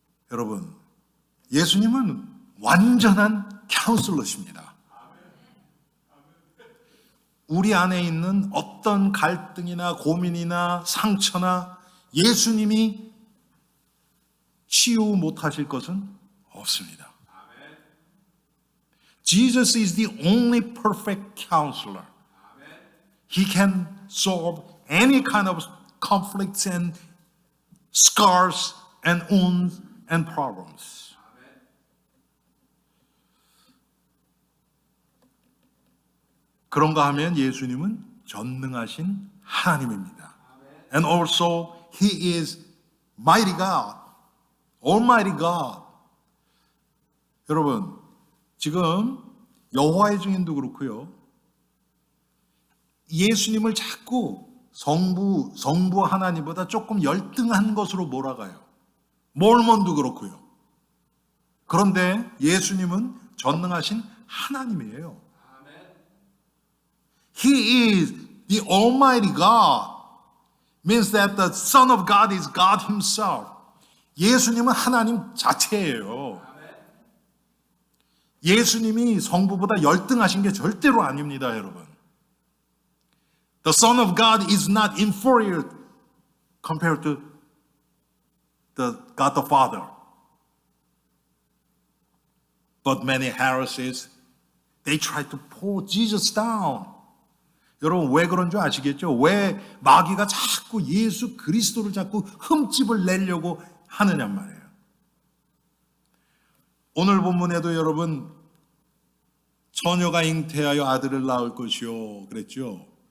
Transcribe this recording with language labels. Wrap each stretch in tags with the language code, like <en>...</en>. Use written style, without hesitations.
<ko>여러분, 예수님은 완전한 카운슬러십니다. 우리 안에 있는 어떤 갈등이나 고민이나 상처나 예수님이 치유 못하실 것은 없습니다.</ko> <en>Jesus is the only perfect counselor. He can solve any kind of conflicts and scars and wounds and problems.</en> <ko>그런가 하면 예수님은 전능하신 하나님입니다.</ko> <en>And also He is mighty God, Almighty God.</en> <ko>여러분, 지금 여호와의 증인도 그렇고요. 예수님을 자꾸 성부 하나님보다 조금 열등한 것으로 몰아가요. 몰몬도 그렇고요. 그런데 예수님은 전능하신 하나님이에요.</ko> <en>He is the Almighty God. Means that the Son of God is God Himself.</en> <ko>예수님은 하나님 자체예요. 예수님이 성부보다 열등하신 게 절대로 아닙니다, 여러분.</ko> <en>The Son of God is not inferior compared to the God the Father. But many heresies, they try to pull Jesus down.</en> <ko>여러분 왜 그런 줄 아시겠죠? 왜 마귀가 자꾸 예수 그리스도를 자꾸 흠집을 내려고 하느냔 말이에요. 오늘 본문에도 여러분 처녀가 잉태하여 아들을 낳을 것이요 그랬죠.</ko>